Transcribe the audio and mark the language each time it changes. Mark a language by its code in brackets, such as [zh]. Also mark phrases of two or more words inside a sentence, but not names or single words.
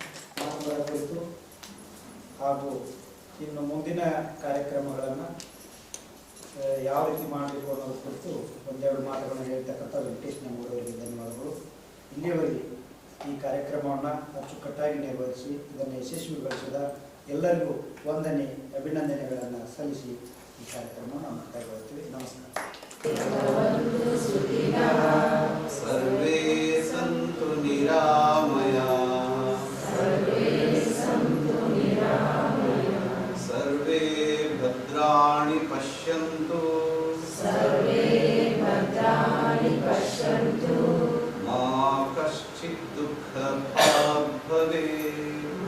[kn] ಹಾಗೂ ಇನ್ನು ಮುಂದಿನ ಕಾರ್ಯಕ್ರಮಗಳನ್ನು ಯಾವ ರೀತಿ ಮಾಡಬೇಕು ಅನ್ನೋದ್ರ ಕುರಿತು ಒಂದೆರಡು ಮಾತುಗಳನ್ನು ಹೇಳ್ತಕ್ಕಂಥ ವೆಂಕಟೇಶ್ ನಮ್ಮೂರವರಿಗೆ ಧನ್ಯವಾದಗಳು. ಇಲ್ಲಿಯವರೆಗೆ ಈ ಕಾರ್ಯಕ್ರಮವನ್ನು ಅಚ್ಚುಕಟ್ಟಾಗಿ ನಿರ್ವಹಿಸಿ ಇದನ್ನು ಯಶಸ್ವಿಗೊಳಿಸಿದ ಎಲ್ಲರಿಗೂ ವಂದನೆ ಅಭಿನಂದನೆಗಳನ್ನು ಸಲ್ಲಿಸಿ ಈ ಕಾರ್ಯಕ್ರಮವನ್ನು ನಾವು ಕೈಗೊಳ್ಳುತ್ತೇವೆ. ನಮಸ್ಕಾರ. [sa] ಸರ್ವೇ ಸಂತು ನಿರಾಮಯಾ, ಸರ್ವೇ ಭದ್ರಾಣಿ ಪಶ್ಯಂತು, ಮಾ ಕಶ್ಚಿತ್ ದುಃಖಭಾಗ್ ಭವೇತ್.